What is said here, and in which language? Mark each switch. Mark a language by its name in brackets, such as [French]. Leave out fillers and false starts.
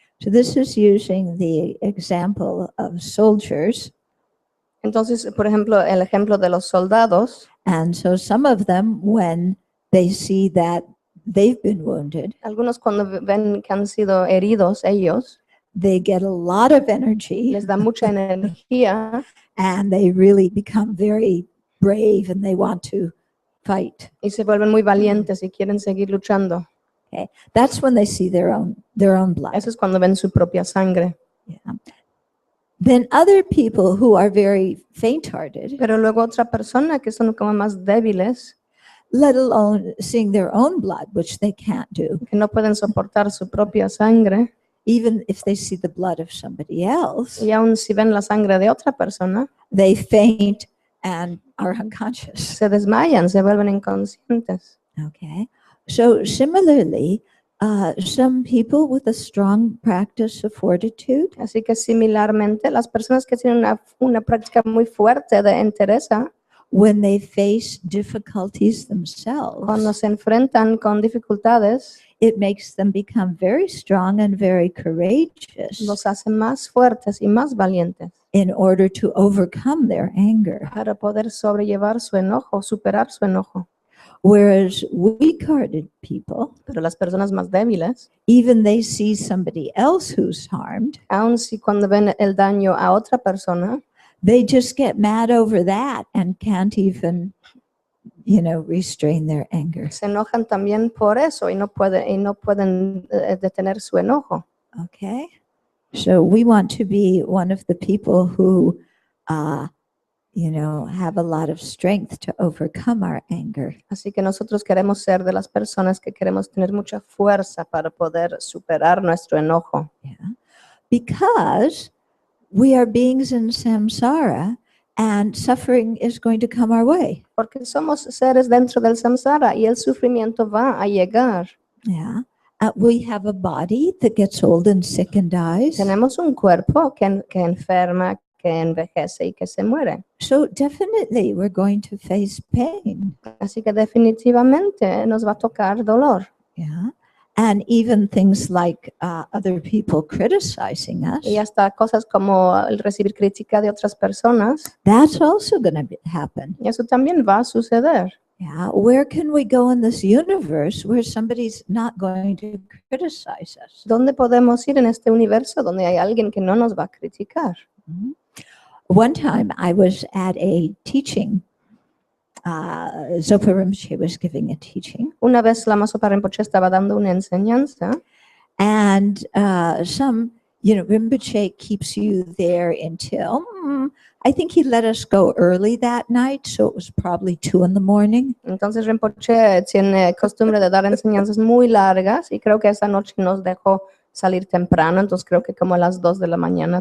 [English] So this is using the example of soldiers. [Spanish] Entonces, por ejemplo, el ejemplo de los soldados. [English] And so some of them, when they see that they've been wounded, [Spanish] Algunos cuando ven que han sido heridos ellos, [English] they get a lot of energy [Spanish] les da mucha energía [English] and they really become very brave and they want to fight. [Spanish] y se vuelven muy valientes y quieren seguir luchando. [English] Okay, that's when they see their own blood. [Spanish] Eso es cuando ven su propia sangre. [English] Yeah. Then other people who are very faint-hearted, [Spanish] Pero luego otra persona que son como más débiles, [English] let alone seeing their own blood, which they can't do, [Spanish] que no pueden soportar su propia sangre, [English] even if they see the blood of somebody else, [Spanish] y aun si ven la sangre de otra persona, [English] they faint and are unconscious. [Spanish] se desmayan, se vuelven inconscientes. [English] Okay, so similarly, some people with a strong practice of fortitude, [Spanish] Así que similarmente, las personas que tienen una práctica muy fuerte de entereza, [English] when they face difficulties [Spanish] cuando [English] themselves, [Spanish] se enfrentan con dificultades, [English] it makes them become very strong and very courageous [Spanish] los hace más fuertes y más valientes [English] in order to overcome their anger. [Spanish] para poder sobrellevar su enojo, superar su enojo. [English] Whereas weak-hearted people, [Spanish] Pero las personas más débiles, [English] even they see somebody else who's harmed, [Spanish] aun si cuando ven el daño a otra persona, [English] they just get mad over that and can't even, restrain their anger. [Spanish] se enojan también por eso y no pueden detener su enojo. [English] Okay, so we want to be one of the people who, have a lot of strength to overcome our anger. [Spanish] Así que nosotros queremos ser de las personas que queremos tener mucha fuerza para poder superar nuestro enojo. [English] Yeah, because we are beings in samsara, and suffering is going to come our way. [Spanish] Porque somos seres dentro del samsara y el sufrimiento va a llegar. [English] Yeah, we have a body that gets old and sick and dies. [Spanish] Tenemos un cuerpo que enferma, que envejece y que se muere. [English] So definitely we're going to face pain. [Spanish] Así que definitivamente nos va a tocar dolor. [English] Yeah, and even things like other people criticizing us. [Spanish] Y hasta cosas como el recibir crítica de otras personas, [English] That's also going to happen. [Spanish] y eso también va a suceder. [English] Yeah, where can we go in this universe where somebody's not going to criticize us? [Spanish] ¿Dónde podemos ir en este universo donde hay alguien que no nos va a criticar? Mhm. [English] One time I was at a teaching. Zopa Rinpoche was giving a teaching, [Spanish] Una vez la Masopa Rinpoche estaba dando una enseñanza [English] and Rinpoche keeps you there until, I think he let us go early that night, so it was probably 2 a.m. [Spanish] Entonces Rinpoche tiene costumbre de dar enseñanzas muy largas y creo que esa noche nos dejó salir temprano, entonces creo que como a las 2 a.m.